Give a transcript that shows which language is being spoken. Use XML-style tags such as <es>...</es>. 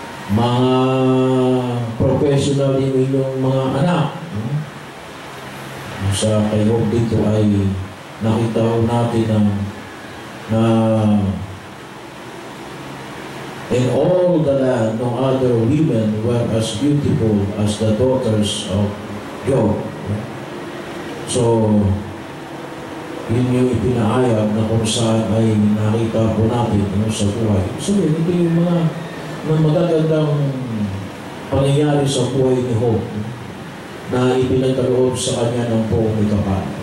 <tl>Mga professional din inyong mga anak. Sa kayo dito ay nakita ko natin na</tl> <en>in all the land, no other women were as beautiful as the daughters of Job.</en> <tl>So, yun yung ipinahayag na kung saan ay nakita po natin sa buhay. So, ito yung mga magagandang pangyayari sa buhay ni Job na ipinagkaloob sa kanya ng poong ikapal.</tl>